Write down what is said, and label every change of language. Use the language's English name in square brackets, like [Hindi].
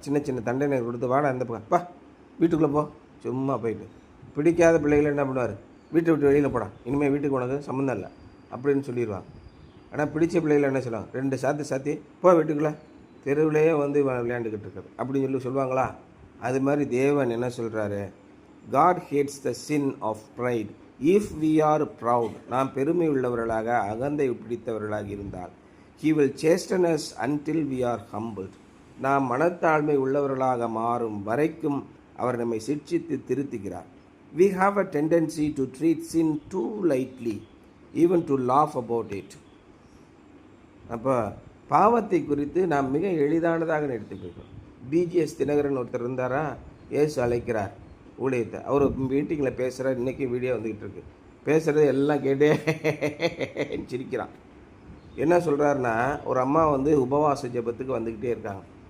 [Tamil] சின்ன சின்ன தண்டனை கொடுத்து, வாடா அந்த பா வீட்டுக்குள்ளே போ, சும்மா போயிட்டு. பிடிக்காத பிள்ளைகளை என்ன பண்ணுவார், வீட்டை விட்டு வெளியில் போடா, இனிமேல் வீட்டுக்கு உனக்கு சம்மந்தம் இல்லை அப்படின்னு சொல்லிடுவாங்க. ஆனால் பிடிச்ச பிள்ளைகளை என்ன சொல்லுவாங்க, 2 சாத்தி போ வீட்டுக்குள்ளே, தெருவிலேயே வந்து விளையாண்டுக்கிட்டு இருக்காரு அப்படின்னு சொல்லுவாங்களா? அது மாதிரி தேவன் என்ன சொல்கிறாரு, [English] God hates the sin of pride. If we are proud, [Tamil] நாம் பெருமை உள்ளவர்களாக அகந்தை பிடித்தவர்களாக இருந்தால், [English] He will chasten us until we are humbled. [Tamil] நாம் மனத்தாழ்மை உள்ளவர்களாக மாறும் வரைக்கும் அவர் நம்மை சிட்சித்து திருத்துகிறார். [English] We have a tendency to treat sin too lightly, even to laugh about it. [Tamil] அப்போ பாவத்தை குறித்து நாம் மிக எளிதானதாக எடுத்துக்கிறோம். பிஜிஎஸ் தினகரன் ஒருத்தர் இருந்தாரா, இயேசு அழைக்கிறார் ஊழியத்தை. அவர் மீட்டிங்கில் பேசுகிறார், இன்றைக்கி வீடியோ வந்துக்கிட்டு இருக்கு. பேசுகிறது எல்லாம் கேட்டே சிரிக்கிறான். என்ன சொல்கிறாருன்னா, ஒரு அம்மா வந்து உபவாச ஜெபத்துக்கு வந்துக்கிட்டே இருக்காங்க.